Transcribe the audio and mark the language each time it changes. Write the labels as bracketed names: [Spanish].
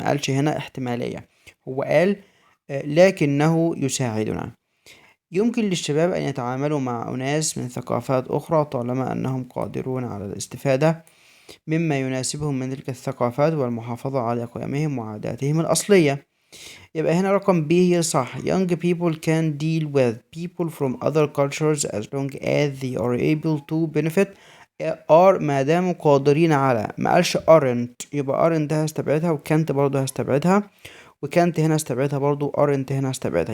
[Arabic] ما قالش هنا احتمالية، هو قال لكنه يساعدنا. يمكن للشباب أن يتعاملوا مع أناس من ثقافات أخرى طالما أنهم قادرون على الاستفادة مما يناسبهم من تلك الثقافات والمحافظة على قيمهم وعاداتهم الأصلية. يبقى هنا رقم B هي صح. [English] young people can deal with people from other cultures as long as they are able to benefit are، [Arabic] ما داموا قادرين على. ما قالش aren't، يبقى aren't هستبعدها، وكانت برضه هستبعدها، وكانت هنا هستبعدها برضه، aren't هنا هستبعدها.